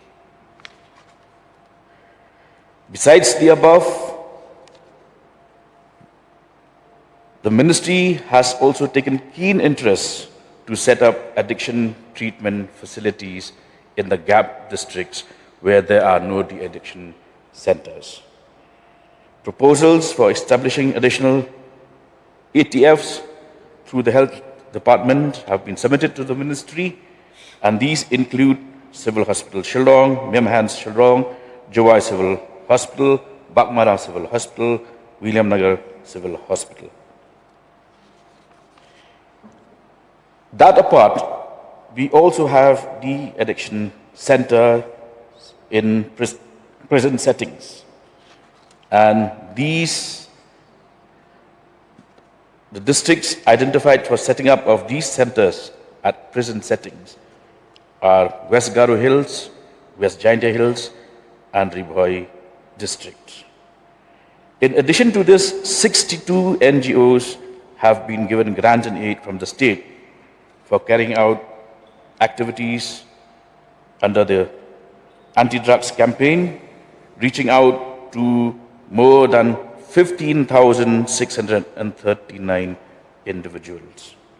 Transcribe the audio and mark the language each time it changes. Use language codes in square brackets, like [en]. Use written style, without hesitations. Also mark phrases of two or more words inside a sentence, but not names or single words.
[en] Besides the above, the ministry has also taken keen interest to set up addiction treatment facilities in the gap districts where there are no de-addiction centers. Proposals for establishing additional ATFs through the health department have been submitted to the ministry, and these include Civil Hospital Shillong, Memhans Shillong, Jawai Civil Hospital, Bakmara Civil Hospital, William Nagar Civil Hospital. That apart, we also have the addiction center in prison settings, and these, the districts identified for setting up of these centers at prison settings are West Garo Hills, West Jaintia Hills, and Ribhoi district. In addition to this, 62 NGOs have been given grant and aid from the state for carrying out activities under the anti-drugs campaign, reaching out to more than 15,639 individuals.